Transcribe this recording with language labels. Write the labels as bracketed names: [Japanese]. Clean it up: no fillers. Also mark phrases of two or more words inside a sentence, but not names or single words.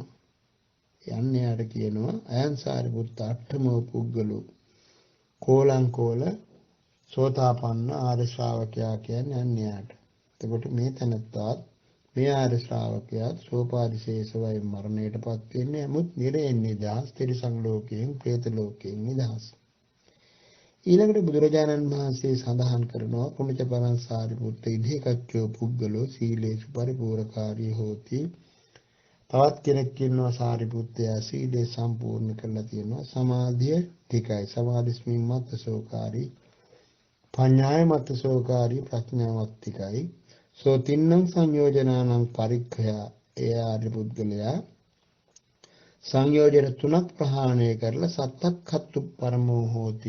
[Sinhala] යන්නේ යාට කියනවා [Pali] අයං සාරිපුත්ත අට්ඨමෝ පුද්ගලෝ කෝලං කෝල [Sinhala] සෝතාපන්න ආර්ය ශ්‍රාවකයා කියන්නේ අන්‍යයාට. එතකොට මේ තැනත්තාත් මේ ආර්ය ශ්‍රාවකයාත් සෝපාදිශේෂවයි මරණයටපත් වෙන්නේ. නමුත් නිරයෙන් නිදහස්, තිරිසන් ලෝකයෙන්, പ്രേත ලෝකයෙන් නිදහස්. ඊළඟට බුදුරජාණන් වහන්සේ සඳහන් කරනවා [Pali] පුණජ පරං සාරිපුත්ත ඉදේකච්චෝ පුද්ගලෝ සීලේසු පරිපූර්ණකාරී හෝති. [Sinhala] තවත් කෙනෙක් ඉන්නවා සාරිපුත්තයා සීලේ සම්පූර්ණ කරලා තියෙනවා. සමාධිය ටිකයි, [Pali] සමාධිස්මින් මත්තසෝකාරී, පඤ්ඤාය මත්තසෝකාරී, [Sinhala] ප්‍රඥාවත් ටිකයි. [Pali] සෝ තින්නං සංයෝජනානං පරික්ඛයා. [Sinhala] ඒ ආර්ය පුද්ගලයා සංයෝජන තුනක් ප්‍රහාණය කරලා [Pali] සත්තක්ඛත්තු පරමෝ හෝති.